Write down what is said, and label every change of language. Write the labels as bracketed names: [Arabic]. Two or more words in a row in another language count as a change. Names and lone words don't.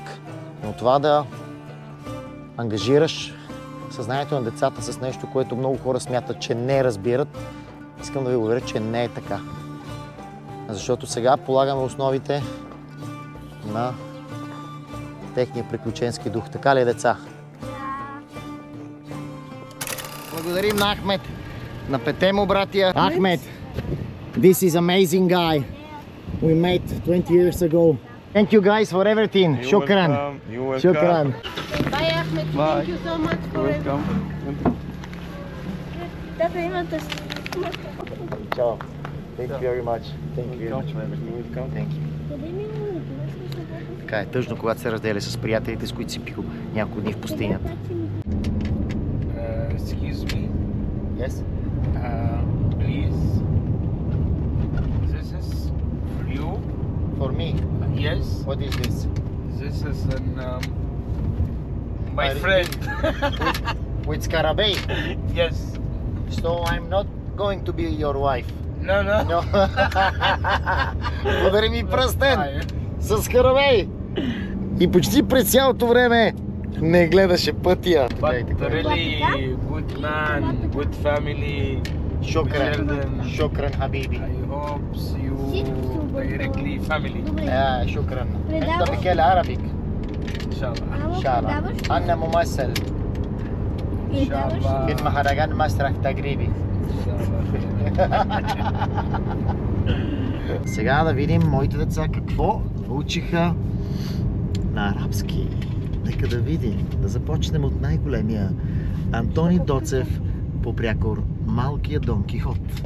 [Bulgarian] Но това да ангажираш съзнанието на децата с нещо, което много хора смятат, че не разбират, искам да ви уверя, че не е така. Защото сега полагаме основите на техния приключенски дух. Така ли е, деца? Благодарим на Ахмед, на пете му братия. Ахмед, [English] this is amazing guy we met 20 years ago. Thank you guys for everything. Shukran. You're welcome. Shukran. Bye, Ahmed. Thank you so much for Welcome. [Bulgarian] Тата имате... [English] Ciao. Thank you very much. Thank you. Thank you. [Bulgarian] Така е тъжно, когато се разделя с приятелите, с които си пил няколко дни в пустинята. [English] Excuse me. Yes? Please. This is for you. For me. Yes. What is this? This is my friend. With Scarabei. Yes. So I'm not going to be your wife. No, no. No. [Bulgarian] Подари ми пръстен с Скарабей. И почти през цялото време не гледаше пътя. [English] But really good man, good family. Шукран. children. [Arabic] شكرا، حبيبي. [English] I hope you directly family. [Arabic] شكرا. [Bulgarian] Предаваш? [Arabic] انت بتتكلم عربي إن شاء الله. ان شاء الله. [Bulgarian] Предаваш? [Arabic] انا ممثل إن شاء الله. في مهرجان مسرح تجريبي. إن شاء الله. [Bulgarian] Сега да видим моите деца какво научиха на арабски. Нека да видим. Да започнем от най-големия Антони Доцев по прякор Малкия Дон Кихот.